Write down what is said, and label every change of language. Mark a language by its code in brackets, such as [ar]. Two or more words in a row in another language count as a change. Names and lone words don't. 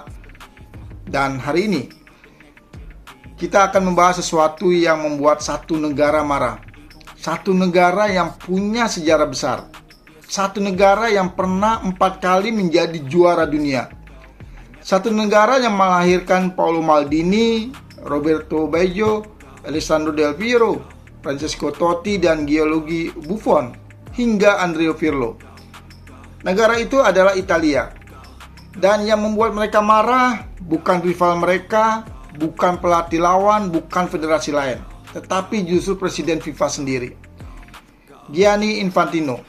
[id] Dan hari ini kita akan membahas sesuatu yang membuat satu negara marah, satu negara yang punya sejarah besar, satu negara yang pernah 4 kali menjadi juara dunia, satu negara yang melahirkan Paolo Maldini, Roberto Baggio, Alessandro Del Piero, Francesco Totti, dan Gianluigi Buffon, hingga Andrea Pirlo. Negara itu adalah Italia. Dan yang membuat mereka marah bukan rival mereka, bukan pelatih lawan, bukan federasi lain, tetapi justru Presiden FIFA sendiri, Gianni Infantino.